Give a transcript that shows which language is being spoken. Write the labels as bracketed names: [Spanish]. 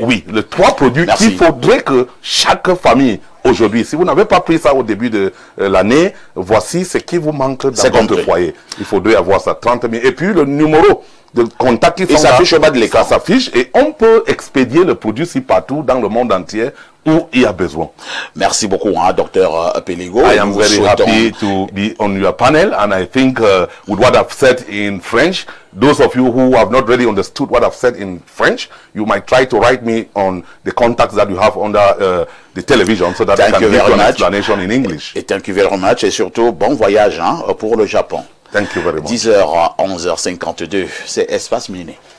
[French] Oui, les 3 produits qu'il faudrait que chaque famille, aujourd'hui, si vous n'avez pas pris ça au début de l'année, voici ce qui vous manque dans votre foyer. Il faudrait avoir ça, 30 000. Et puis le numéro de contact qui s'affiche au bas de l'écran. Ça s'affiche et on peut expédier le produit si partout dans le monde entier où il y a besoin. Merci beaucoup, Dr. Péligo. [English] I am very happy to be on your panel, and I think with what I've said in French, those of you who have not really understood what I've said in French, you might try to write me on the contacts that you have under the television so that I can give you an explanation in English. [French] Et [English] thank you very much, [French] et surtout, bon voyage pour le Japon. [English] Thank you very much. [French] 10h à 11h52, c'est Espace Miné.